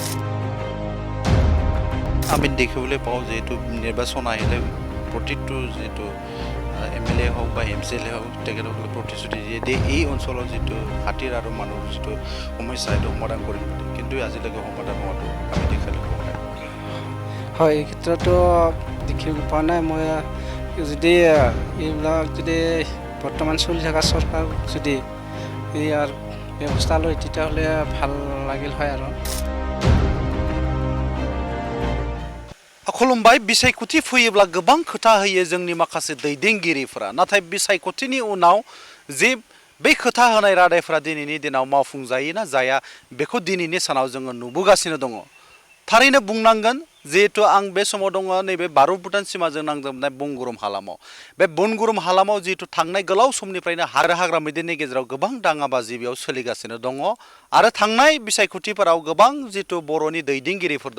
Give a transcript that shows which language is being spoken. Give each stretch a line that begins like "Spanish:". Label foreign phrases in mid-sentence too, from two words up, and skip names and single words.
Assamese: আমি দেখিবলৈ পাওঁ যিহেতু নিৰ্বাচন আহিলে প্ৰতিটো যিটো MLA হোক বা MCLA হোক তেখেতসকলে প্ৰতিশ্ৰুতি দিয়ে এই অঞ্চলৰ যিটো হাতীৰ আৰু মানুহৰ যিটো সমস্যা সেইটো সমাধান কৰিম বুলি কিন্তু আজিলৈকে সমাধান হোৱাটো আমি দেখিবলৈ পোৱা নাই হয় এই ক্ষেত্ৰতো দেখিবলৈ পোৱা নাই মই যদি এইবিলাক যদি বৰ্তমান চলি থকা চৰকাৰ যদি ইয়াৰ ব্যৱস্থা লয় তেতিয়াহ'লে ভাল লাগিল হয় আৰু
Bodo: खुलुमबाय बिसायख'थि फैयोब्ला गोबां खोथा होयो जोंनि माखासे दैदेनगिरिफोरा नाथाय बिसायख'थिनि उनाव जे बै खोथा होनाय रादायफोरा दिनैनि दिनाव मावफुंजायो ना जाया बेखौ दिनैनि सानाव जोङो नुबोगासिनो दङ थारैनो बुंनांगोन जिहेतु आं बे समाव दङ नैबे भारत भुटान सिमाजों नांजाबनाय बनगुरुम हालामाव बे बनगुरुम हालामाव जिहेतु थांनाय गोलाव समनिफ्रायनो हाग्रा मैदेरनि गेजेराव गोबां दाङाबाजि बेयाव सोलिगासिनो दङ आरो थांनाय बिसायख'थिफोराव गोबां जिहेतु बर'नि दैदेनगिरिफोर